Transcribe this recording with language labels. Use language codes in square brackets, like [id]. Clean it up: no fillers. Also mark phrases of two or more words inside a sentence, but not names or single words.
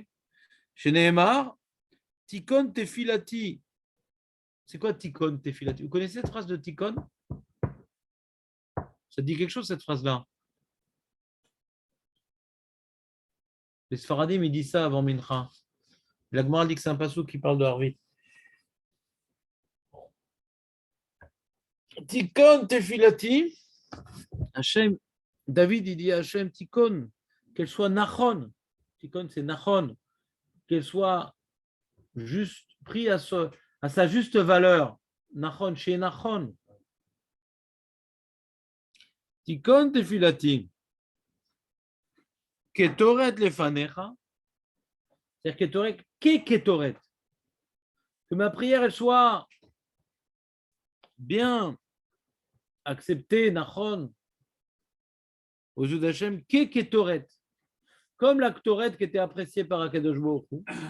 [he] שנאמר תכון תפילתי. [fr] C'est quoi [he] תכון תפילתי? [fr] Vous connaissez cette phrase de Tikon? Ça dit quelque chose, cette phrase-là? Les Sfaradim, ils disent ça avant Mincha. La Gemara dit que c'est un passou qui parle de Harvit. [he] תכון תפילתי. [fr] Hachem, David, il dit à Hachem, Tikon, qu'elle soit Nachon. Tikon, c'est Nachon. Qu'elle soit juste pris à sa juste valeur. [he] נכון שנכון תכון תפילתי. קטורת לפניך. [fr] C'est-à-dire [he] קטורת קטורת. [fr] Que ma prière, elle soit bien acceptée, Nachon, aux yeux d'Hachem, Ketoret. Comme la Ketoret qui était appréciée par [he] הקדוש ברוך הוא.